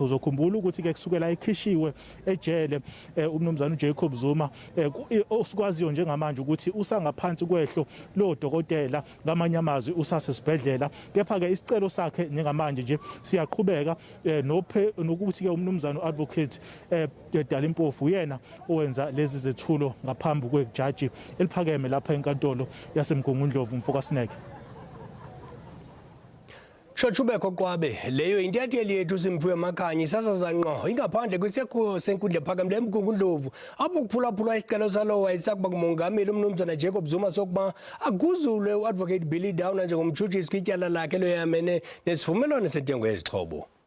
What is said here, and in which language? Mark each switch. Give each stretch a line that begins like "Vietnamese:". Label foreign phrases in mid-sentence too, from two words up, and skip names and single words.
Zulu: Uzokhumbula ukuthi ke kusukela ekhishiwe ejele umnumzana uJacob Zuma osikwaziyo njengamanje ukuthi usangaphansi kwehlo lo dokotela ngamanye amazwi usasesibhedlela, kepha ke isicelo sakhe njengamanje nje siyaqhubeka nokuthi ke umnumzana uadvocate Dalimpofu yena owenza lezi zethulo ngaphambi kwejaji eliphakeme lapha enkantolo yaseMgungundlovu. Mfokasineke
Xhosa: Shothubekho kwabe leyo intatheli yethu uSimphiwe Makhanya isasaza ngqo ingaphandle kwisekho senkundla ephakamileyo eMgungundlovu apho kuphulaphulwa isicelo salo wayesakuba ngumongameli umnumzana Jacob Zuma sokuba aguzulwe uadvocate Billy Downer njengomtshutshisi kwityala lakhe loyamene nesivumelwano setyongo yezixhobo.